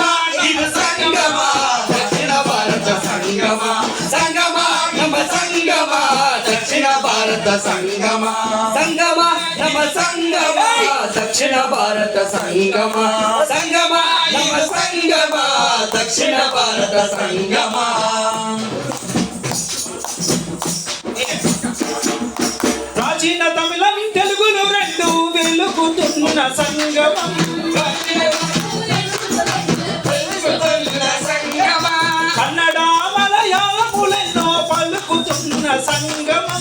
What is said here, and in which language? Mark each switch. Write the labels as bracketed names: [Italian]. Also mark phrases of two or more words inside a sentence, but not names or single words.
[Kannada] ಇದು ಸಂಗಮ ದಕ್ಷಿಣ ಭಾರತ ಸಂಗಮ. ಸಂಗಮ ನಮ್ಮ ಸಂಗಮ ದಕ್ಷಿಣ ಭಾರತ ಸಂಗಮ. ಸಂಗಮ ನಮ್ಮ ಸಂಗಮ ದಕ್ಷಿಣ ಭಾರತ ಸಂಗಮ. ಸಂಗಮ ನಮ್ಮ ಸಂಗಮ దక్షిణ భారత సంగమ. [Telugu] ప్రాచీన తమిళం తెలుగును రెండు వెలుగుతున్న సంగమం. కన్నడ మలయాళములెన్నో పలుకుతున్న సంగమం.